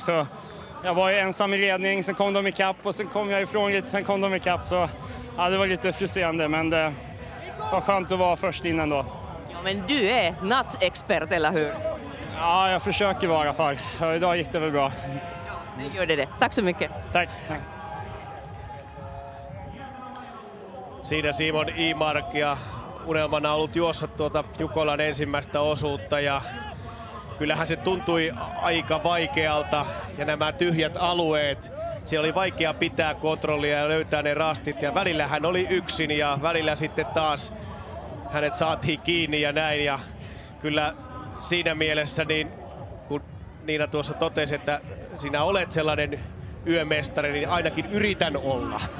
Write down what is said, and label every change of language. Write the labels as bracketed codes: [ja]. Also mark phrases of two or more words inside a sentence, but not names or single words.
[sv] Så jag var ensam i ledning, sen kom de ikapp och sen kom jag ifrån lite, sen kom de ikapp. Så ja, det var lite frustrerande, men det var skönt att vara först in ändå. Ja, men du är nattexpert, eller hur? Ja, jag försöker vara i alla fall. Ja, idag gick det väl bra. Nu gör det. Tack så mycket. Tack. [fi] Siinä Simon Imark ja unelmana on ollut juossa tuota Jukolan ensimmäistä osuutta ja kyllähän se tuntui aika vaikealta ja nämä tyhjät alueet, siellä oli vaikea pitää kontrollia ja löytää ne rastit ja välillä hän oli yksin ja välillä sitten taas hänet saatiin kiinni ja näin ja kyllä siinä mielessä niin kun Niina tuossa totesi, että sinä olet sellainen yömestari, niin ainakin yritän olla.